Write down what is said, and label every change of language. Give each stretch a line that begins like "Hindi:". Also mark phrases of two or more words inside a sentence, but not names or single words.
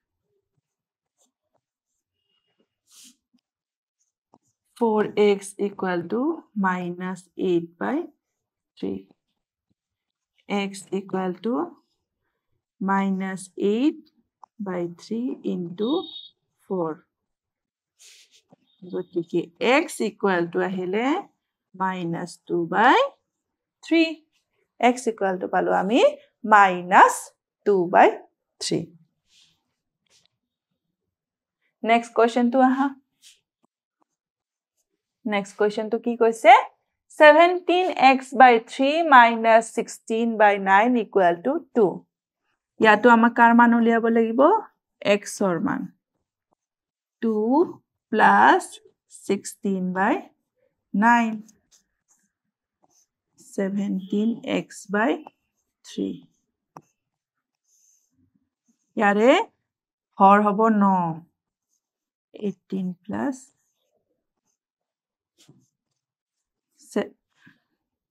English: 4x equal to minus 8 by 3 x equal to minus 8 by 3 into 4 গটিকে x equal to আহিলে minus 2 by 3 x equal to
Assamese: পালো আমি
English: minus 2 by 3 next question to aha next question to
Assamese: কি কৈছে
English: 17x by 3 minus 16 by 9 equal to 2
Assamese: ইয়াতো আমাক কার মান উলিয়াব লাগিব x ৰ মান
English: 2 plus 16 by 9 17x by 3
Assamese: ইয়াৰে হৰ হ'ব
English: 9 18 plus